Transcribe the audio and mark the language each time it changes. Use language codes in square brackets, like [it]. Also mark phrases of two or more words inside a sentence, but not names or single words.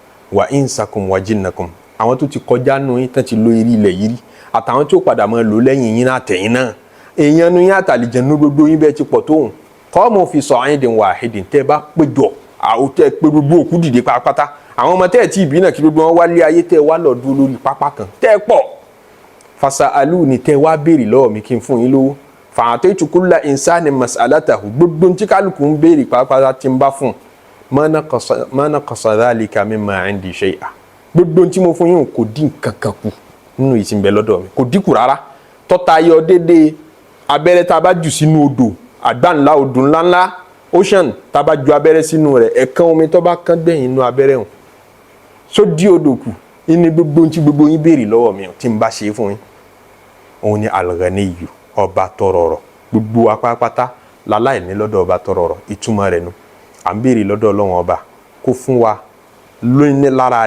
[ar] وإنسكم وجنكم [yo] àwọn tó ti kọjá nù yín tán ti lo eré ilẹ̀ yìí rí àtàwọn tí ó padà máa lò lẹ́yìn yín àtẹ̀yìn náà èèyàn nu yín àtàlìjẹ̀nú gbogbo yín bẹ́ẹ̀ ti pọ̀ tóun [ar] قاموا في صعيد واحد [yo] tẹ́ bá péjọ àwọn tẹ́ pé gbogbo òkú dìde pátápátá àwọn ọmọ tẹ́ tí ìbí náà kí gbogbo wọn wá lé ayé tẹ́ wá lọ dúró lórí pápá kan tẹ́ pọ̀ fasa'aluni tẹ́ wá béèrè lọ́wọ́ mi kí n fún yín lówó fa'ataytu [ar] كل إنسان مسألته [yo] gbogbo tí kálukú ń béèrè pátápátá tí ń bá fún [ar] ما نقص ذلك مما عندي شيئا [yo] gbogbo tí mo fún yín kò dín kankan kù nínú ìsìnbẹ lọ́dọ̀ mi kò dínkù rárá tọ́ta yọ déédéé abẹ́rẹ́ tá a bá jù sínú odò àgbá ńlá odò ńláńlá ocean tá a bá ju abẹ́rẹ́ sínú rẹ̀ ẹ̀kan omi tó bá kán gbẹ̀yìn inú abẹ́rẹ́ hàn só dí odò kù ní gbogbo tí gbogbo yín béèrè lọ́wọ́ mi tí n bá ṣe fún yín òun ni Al-Ghaniyy ọba tọrọrọ gbogbo apápátá láláì ní lọ́dọ̀ ọba tọrọrọ ìtumọ̀ rẹ̀ nu à ń béèrè lọ́dọ̀ Ọlọ́run ọba kó fún wa lóyún lára